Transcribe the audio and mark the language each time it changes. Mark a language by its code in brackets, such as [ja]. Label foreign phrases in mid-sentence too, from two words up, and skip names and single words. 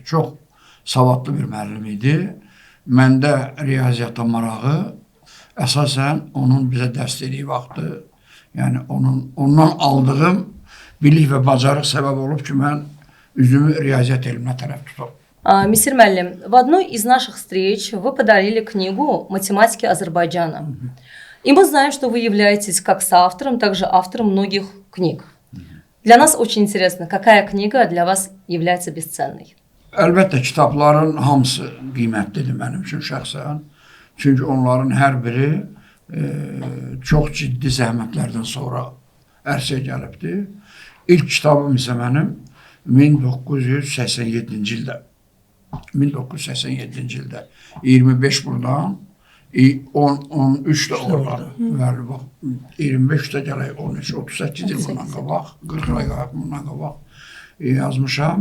[az] Çox savadlı bir müəllim idi. Məndə riyaziyyata marağı əsasən onun bizə dərs dediyi vaxtı, yəni ondan aldığım bilik və bacarıq səbəb olub ki, mən üzümü riyaziyyat elminə tərəf tutub. [ru] Мисир Мялим, в одной из наших встреч вы подарили книгу «Математики Азербайджана». И мы знаем, что вы являетесь как соавтором, так же автором многих книг. Для нас очень интересно, какая книга для вас является бесценной? [az] Əlbəttə, kitabların hamısı qiymətlidir mənim üçün şəxsən. Çünki onların hər biri çox ciddi zəhmətlərdən sonra ərsəyə gəlibdir. İlk kitabım isə mənim 1987-ci ildə 25 buradan 13 də oradan, 25 də gələk 13, 38 il bundan qabaq, 40 ay bundan qabaq yazmışam.